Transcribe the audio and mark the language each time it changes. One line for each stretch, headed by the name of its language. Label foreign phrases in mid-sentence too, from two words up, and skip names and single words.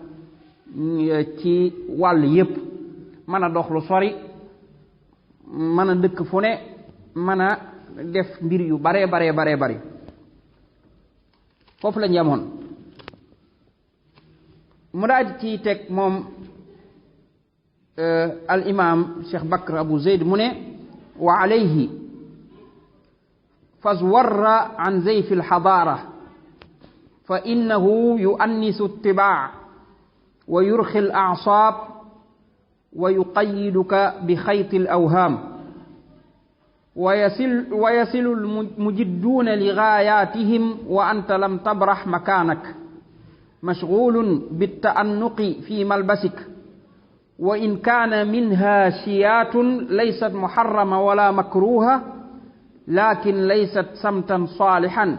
Wolof: ci wàll yépp mën a dox lu sori mën a dëkk fu ne mën a def mbir yu bare bari foofu lañ yemoon. mu daal ci teg moom al imam Cheikh Bakr Abu Zayd mu ne
Arabic: وعليه فازور عن زيف الحضارة فإنه يؤنس الطباع ويرخي الأعصاب ويقيدك بخيط الأوهام ويصل المجدون لغاياتهم وأنت لم تبرح مكانك مشغول بالتأنق في ملبسك وإن كان منها شيات ليست محرمة ولا مكروهة لكن ليست سمتا صالحا.